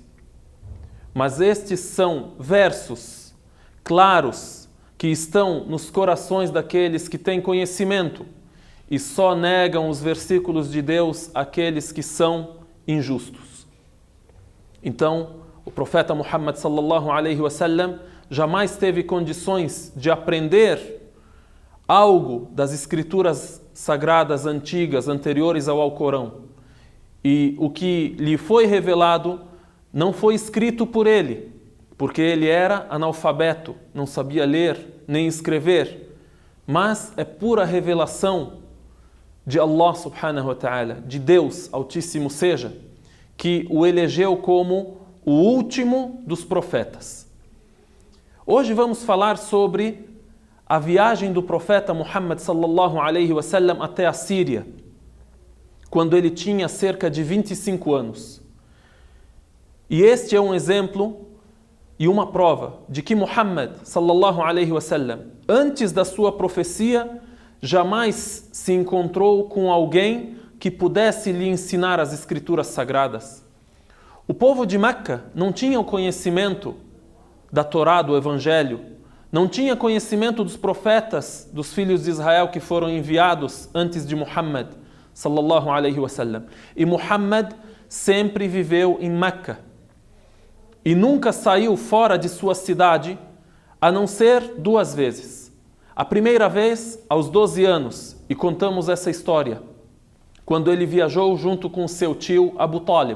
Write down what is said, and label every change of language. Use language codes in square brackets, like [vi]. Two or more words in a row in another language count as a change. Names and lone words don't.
[pt] Mas estes são versos claros que estão nos corações daqueles que têm conhecimento e só negam os versículos de Deus aqueles que são injustos. Então, o profeta Muhammad [ar] صلى الله عليه و سلم [pt] jamais teve condições de aprender algo das escrituras sagradas antigas, anteriores ao Alcorão. E o que lhe foi revelado não foi escrito por ele, porque ele era analfabeto, não sabia ler nem escrever, mas é pura revelação de Allah [ar] سبحانه و تعالى, [pt] de Deus Altíssimo seja, que o elegeu como o último dos profetas. Hoje vamos falar sobre a viagem do profeta Muhammad [ar] صلى الله عليه و سلم [pt] até a Síria, quando ele tinha cerca de 25 anos. E este é um exemplo e uma prova de que Muhammad [ar] صلى الله عليه و سلم, [pt] antes da sua profecia, jamais se encontrou com alguém que pudesse lhe ensinar as escrituras sagradas. O povo de Meca não tinha o conhecimento da Torá, do Evangelho, não tinha conhecimento dos profetas, dos filhos de Israel que foram enviados antes de Muhammad [ar] صلى الله عليه و سلم. [pt] E Muhammad sempre viveu em Meca e nunca saiu fora de sua cidade, a não ser 2 vezes. A primeira vez, aos 12 anos, e contamos essa história, quando ele viajou junto com seu tio Abu Talib.